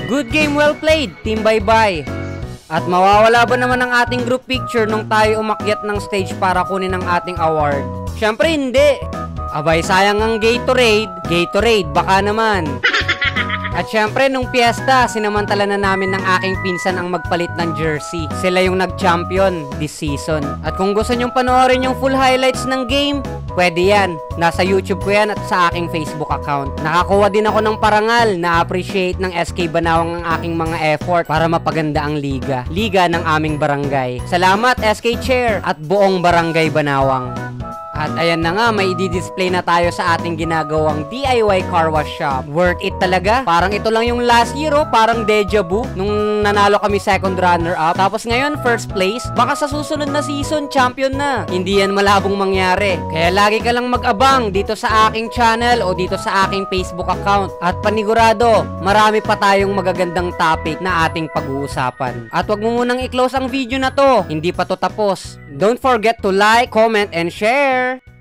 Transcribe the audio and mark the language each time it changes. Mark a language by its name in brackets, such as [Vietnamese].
[English] Good game, well played, Team Bye-bye. [Filipino] At mawawala ba naman ang ating group picture nung tayo umakyat ng stage para kunin ang ating award? Syempre hindi. Abay, sayang ang Gatorade, baka naman. At syempre, nung piyesta, sinamantala na namin ng aking pinsan ang magpalit ng jersey. Sila yung nag-champion [English] this season. [Filipino] At kung gusto nyong panoorin yung full highlights ng game, pwede yan. Nasa YouTube ko yan at sa aking Facebook account. Nakakuha din ako ng parangal na appreciate ng SK Banawang ang aking mga effort para mapaganda ang liga. Liga ng aming barangay. Salamat SK Chair at buong Barangay Banawang. At ayan na nga, may i-display na tayo sa ating ginagawang DIY car wash shop. Worth it talaga. Parang ito lang yung last year, oh, parang deja vu nung nanalo kami second runner up. Tapos ngayon, first place. Baka sa susunod na season, champion na. Hindi yan malabong mangyari. Kaya lagi ka lang mag-abang dito sa aking channel o dito sa aking Facebook account. At panigurado, marami pa tayong magagandang topic na ating pag-uusapan. At wag mo munang i-close ang video na to. Hindi pa to tapos. [English] Don't forget to like, comment, and share.